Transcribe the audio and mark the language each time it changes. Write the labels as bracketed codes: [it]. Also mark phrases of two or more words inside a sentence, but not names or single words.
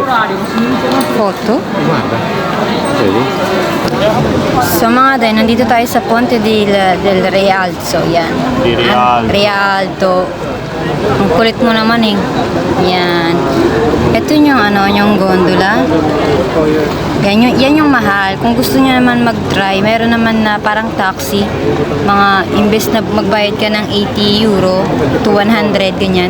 [it] Foto? Guarda, vedi? [tl] So mga Day, nandito tayo sa Ponte del Rialto. Yan. Di Rialto. Rialto. Ang kulit mo naman eh. Yan. Ito yung gondola. Yan yung mahal. Kung gusto niyo naman mag-try, meron naman na parang taxi. Imbes na magbayad ka ng 80 euro to 100, ganyan.